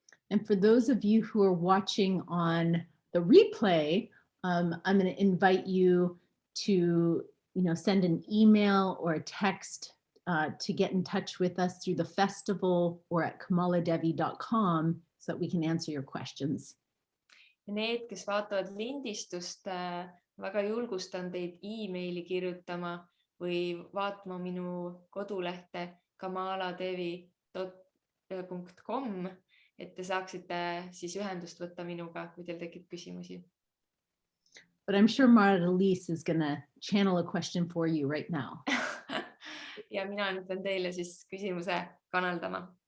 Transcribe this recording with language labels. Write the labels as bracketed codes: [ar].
[en] And for those of you who are watching on the replay, I'm going to invite you to, send an email or a text to get in touch with us through the festival or at KamalaDevi.com so that we can answer your questions. [et] Ja need, kes vaatavad lindistust, väga julgustan teid emaili kirjutama või vaatama minu kodulehte KamalaDevi.com, et te saaksite siis ühendust võtta minuga, kui teil tekib küsimusi. [en] But I'm sure Mara-Liis is going to channel a question for you right now. [et] Ja mina nüüd pean teile siis küsimuse kanaldama.